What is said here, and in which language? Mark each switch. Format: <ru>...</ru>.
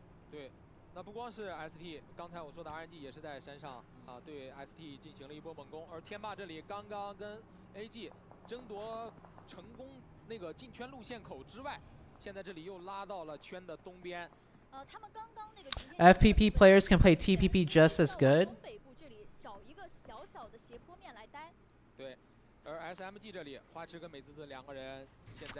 <zh>对，那不光是 ST， 刚才我说的 RNG 也是在山上啊，对 ST 进行了一波猛攻，而天霸这里刚刚跟 AG 争夺成功那个进圈路线口之外，现在这里又拉到了圈的东边。他们刚刚那个</zh> <en>FPP players can play TPP just as good.</en> <zh>北部这里找一个小小的斜坡面来待。对。而 SMG 这里，花痴跟美滋滋两个人现在</zh>